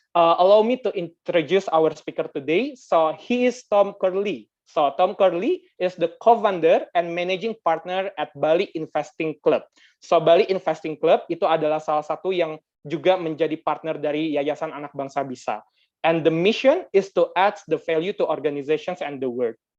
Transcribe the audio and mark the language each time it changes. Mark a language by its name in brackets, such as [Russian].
[English] Allow me to introduce our speaker today. So he is Tom Curley. So Tom Curley is the co-founder and managing partner at Bali Investing Club. [Indonesian] So Bali Investing Club itu adalah salah satu yang juga menjadi partner dari Yayasan Anak Bangsa Bisa. [English] And the mission is to add the value to organizations and the world.